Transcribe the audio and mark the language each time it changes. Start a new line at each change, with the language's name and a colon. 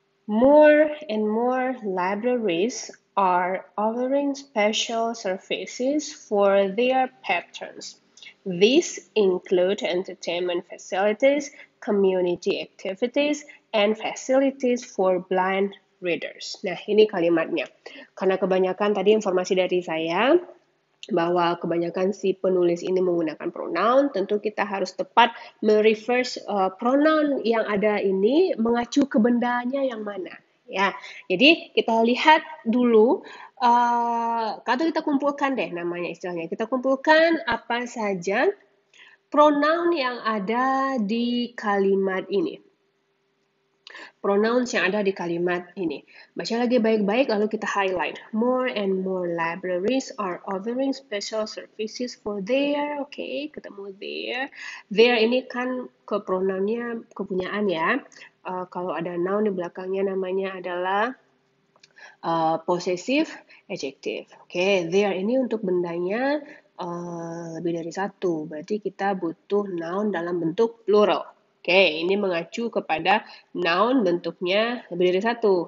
English: More and more libraries are offering special services for their patrons. These include entertainment facilities, community activities, and facilities for blind readers.
Indonesian: Nah, ini kalimatnya. Karena kebanyakan tadi informasi dari saya, bahwa kebanyakan si penulis ini menggunakan pronoun, tentu kita harus tepat mereverse pronoun yang ada ini mengacu ke bendanya yang mana. Ya, jadi kita lihat dulu, atau kita kumpulkan deh namanya istilahnya. Kita kumpulkan apa saja pronoun yang ada di kalimat ini. Pronouns yang ada di kalimat ini. Baca lagi baik-baik lalu kita highlight.
English: More and more libraries are offering special services for their.
Indonesian: Oke, ketemu their. Their ini kan ke pronounnya kepunyaan ya. Kalau ada noun di belakangnya namanya adalah possessive adjective. Oke, their ini untuk bendanya lebih dari satu. Berarti kita butuh noun dalam bentuk plural. Oke, ini mengacu kepada noun bentuknya lebih dari satu.